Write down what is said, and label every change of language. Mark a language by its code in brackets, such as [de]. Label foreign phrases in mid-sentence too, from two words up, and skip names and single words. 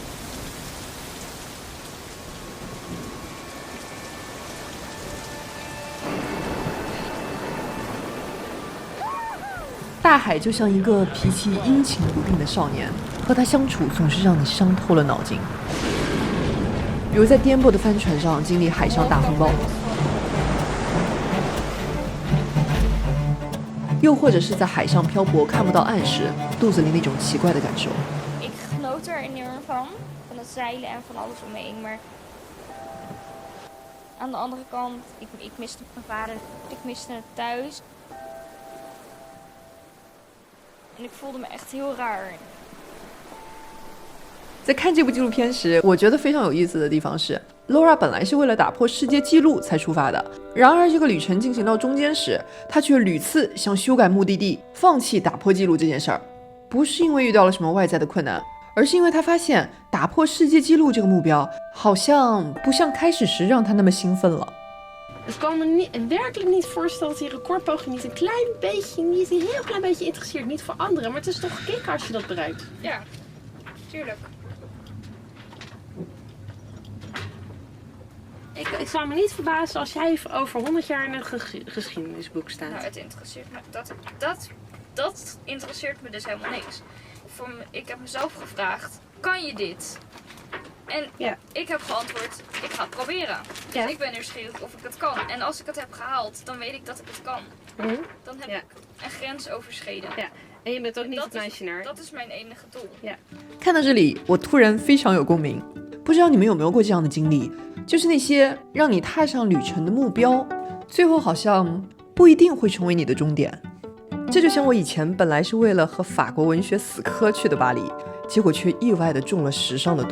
[zh] 大海就像一个脾气阴晴不定的少年，和他相处总是让你伤透了脑筋。比如在颠簸的帆船上经历海上大风暴，又或者是在海上漂泊看不到岸时，肚子里那种奇怪的感受。 [nl] Ik genoot er enorm van het zeilen en van alles omheen, maar aan de andere kant, ik miste mijn vader, ik miste het thuis. En ik voelde me echt heel raar. 在看这部纪录片时，我觉得非常有意思的地方是 Laura 本来是为了打破世界纪录才出发的，然而这个旅程进行到中间时，她却屡次想修改目的地，放弃打破纪录这件事儿。不是因为遇到了什么外在的困难，而是因为她发现打破世界纪录这个目标好像不像开始时让她那么兴奋了。 Ik kan me werkelijk niet voorstellen dat die recordpoging niet een klein beetje, niet een heel klein beetje interesseert. Niet voor anderen, maar het is toch kicken als je dat bereikt. Ja, tuurlijk. Ik zou me niet verbazen als jij over 100 jaar in een geschiedenisboek staat. Nou, het interesseert me. Dat interesseert me dus helemaal niks. Ik heb mezelf gevraagd, kan je dit? En ja. Ik heb geantwoord, ik ga het proberen. Ja. Dus ik ben nieuwsgierig of ik het kan. En als ik het heb gehaald, dan weet ik dat ik het kan. Dan heb ik een grens overschreden. Ja. En je bent ook niet het meisje naar. Dat is mijn enige doel. Ja. [zh] 看到这里，我突然非常有共鸣。不知道你们有没有过这样的经历，就是那些让你踏上旅程的目标，最后好像不一定会成为你的终点。这就像我以前本来是为了和法国文学死磕去的巴黎，结果却意外地中了时尚的毒。